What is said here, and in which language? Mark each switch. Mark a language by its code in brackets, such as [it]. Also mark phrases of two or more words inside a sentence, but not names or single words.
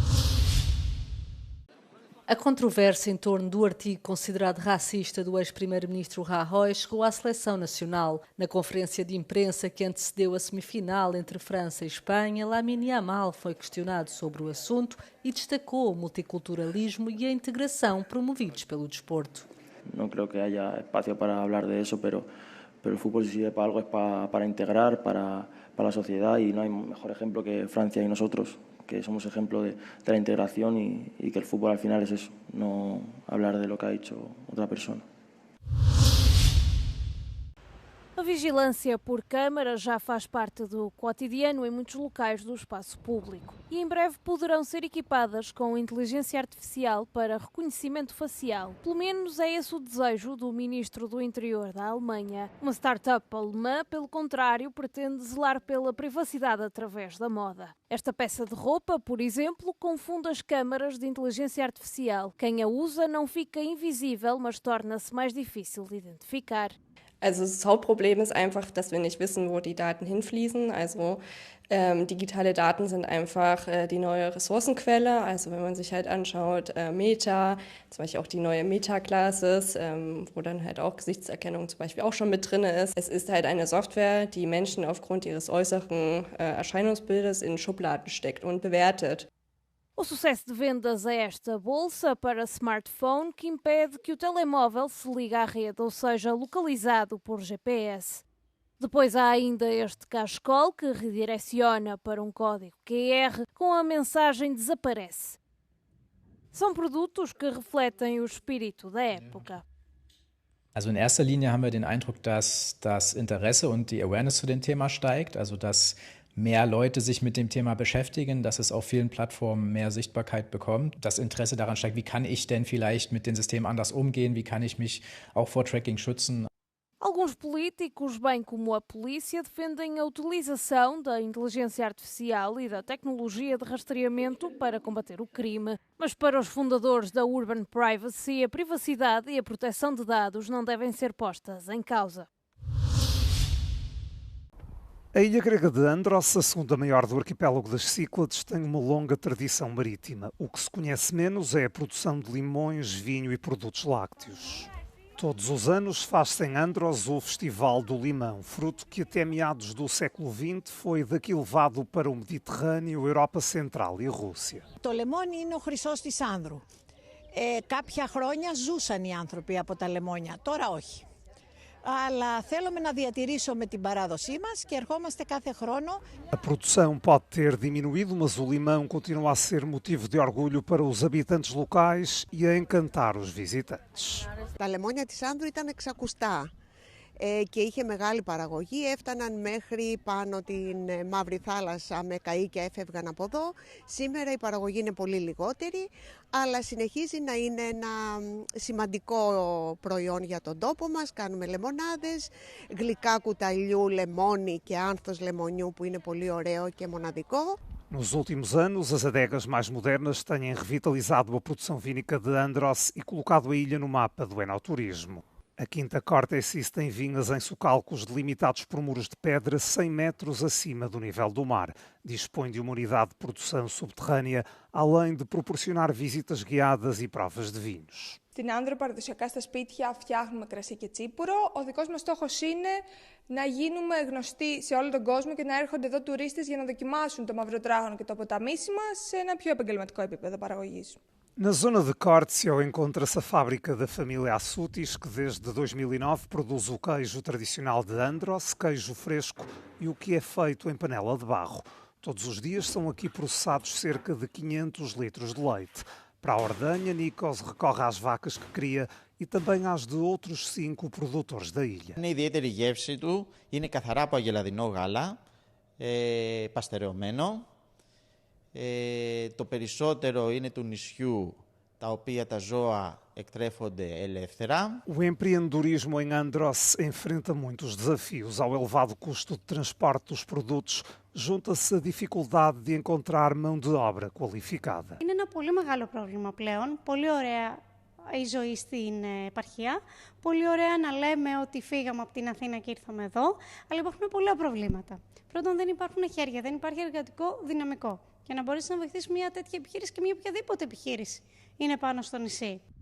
[pt] A controvérsia em torno do artigo considerado racista do ex-primeiro-ministro Rajoy chegou à seleção nacional. Na conferência de imprensa que antecedeu a semifinal entre França e Espanha, Lamine Yamal foi questionado sobre o assunto e destacou o multiculturalismo e a integração promovidos pelo desporto. [es] Não creo que haya espacio para hablar de eso, pero el fútbol si sirve para algo es para integrar, para la sociedad, y no hay mejor ejemplo que Francia y nosotros, que somos ejemplo de la integración y que el fútbol al final es eso, no hablar de lo que ha hecho otra persona. [pt] A vigilância por câmara já faz parte do cotidiano em muitos locais do espaço público e em breve poderão ser equipadas com inteligência artificial para reconhecimento facial. Pelo menos é esse o desejo do ministro do Interior da Alemanha. Uma startup alemã, pelo contrário, pretende zelar pela privacidade através da moda. Esta peça de roupa, por exemplo, confunde as câmaras de inteligência artificial. Quem a usa não fica invisível, mas torna-se mais difícil de identificar. [de] Also das Hauptproblem ist einfach, dass wir nicht wissen, wo die Daten hinfließen. Also digitale Daten sind einfach die neue Ressourcenquelle. Also wenn man sich halt anschaut, Meta, zum Beispiel auch die neue Meta-Classes, wo dann halt auch Gesichtserkennung zum Beispiel auch schon mit drin ist. Es ist halt eine Software, die Menschen aufgrund ihres äußeren Erscheinungsbildes in Schubladen steckt und bewertet. [pt] O sucesso de vendas é esta bolsa para smartphone que impede que o telemóvel se ligue à rede, ou seja, localizado por GPS. Depois há ainda este cachecol que redireciona para um código QR com a mensagem desaparece. São produtos que refletem o espírito da época. [de] Also in erster Linie haben wir den Eindruck, dass das Interesse und die Awareness zu dem Thema steigt, also dass mehr Leute sich mit dem Thema beschäftigen, dass es auf vielen Plattformen mehr Sichtbarkeit bekommt. Das Interesse daran steigt, wie kann ich denn vielleicht mit den Systemen anders umgehen, wie kann ich mich auch vor Tracking schützen. [pt] Alguns políticos, bem como a polícia, defendem a utilização da inteligência artificial e da tecnologia de rastreamento para combater o crime. Mas para os fundadores da Urban Privacy, a privacidade e a proteção de dados não devem ser postas em causa. A ilha grega de Andros, a segunda maior do arquipélago das Cíclades, tem uma longa tradição marítima. O que se conhece menos é a produção de limões, vinho e produtos lácteos. Todos os anos faz-se em Andros o Festival do Limão, fruto que até meados do século XX foi daqui levado para o Mediterrâneo, Europa Central e Rússia. [el] Το λεμόνι είναι ο χρυσός της Άνδρου. Κάποια χρόνια ζούσαν οι άνθρωποι από τα λεμόνια, τώρα όχι. Αλλά θέλουμε να διατηρήσουμε την παράδοσή μας και ερχόμαστε κάθε χρόνο. [pt] A produção pode ter diminuído, mas o limão continua a ser motivo de orgulho para os habitantes locais e a encantar os visitantes. [el] Τα λεμόνια της Άνδρου ήταν εξακουστά και είχε μεγάλη παραγωγή, έφταναν μέχρι πάνω την Μαύρη Θάλασσα με καΐκια, έφευγαν από εδώ. Σήμερα η παραγωγή είναι πολύ λιγότερη, αλλά συνεχίζει να είναι ένα σημαντικό προϊόν για τον τόπο μας. Κάνουμε λεμονάδες, γλυκά κουταλιού, λεμόνι και άνθος λεμονιού που είναι πολύ ωραίο και μοναδικό. [pt] Nos últimos anos, as adegas mais modernas têm revitalizado a produção vínica de Andros e colocado a ilha no mapa do enoturismo. A Quinta Cortesis tem vinhas em socalcos delimitados por muros de pedra 100 metros acima do nível do mar. Dispõe de uma unidade de produção subterrânea, além de proporcionar visitas guiadas e provas de vinhos. [el] Στην Άνδρο παραδοσιακά στα σπίτια φτιάχνουμε κρασί και τσίπουρο. Ο δικός μας στόχος είναι να γίνουμε γνωστοί σε όλο τον κόσμο και να έρχονται εδώ τουρίστες για να δοκιμάσουν το μαυροτράγωνο και το ποταμίσι μας σε ένα πιο επαγγελματικό επίπεδο παραγωγής. [pt] Na zona de Córtesio encontra-se a fábrica da família Assutis, que desde 2009 produz o queijo tradicional de Andros, queijo fresco e o que é feito em panela de barro. Todos os dias são aqui processados cerca de 500 litros de leite. Para a ordenha, Nikos recorre às vacas que cria e também às de outros 5 produtores da ilha. [el] Είναι ιδιαίτερη γεύση του, είναι καθαρά από αγελαδινό γάλα, παστερεωμένο. Το περισσότερο είναι του νησιού, τα οποία τα ζώα εκτρέφονται ελεύθερα. [pt] O empreendedorismo em Andros enfrenta muitos desafios. Ao elevado custo de transporte dos produtos, junta-se a dificuldade de encontrar mão de obra qualificada. [el] Είναι ένα πολύ μεγάλο πρόβλημα πλέον. Πολύ ωραία η ζωή στην επαρχία. Πολύ ωραία να λέμε ότι φύγαμε από την Αθήνα και ήρθαμε εδώ. Αλλά υπάρχουν πολλά προβλήματα. Πρώτον, δεν υπάρχουν χέρια, δεν υπάρχει εργατικό δυναμικό. Για να μπορέσει να βοηθήσει μια τέτοια επιχείρηση και μια οποιαδήποτε επιχείρηση είναι πάνω στο νησί.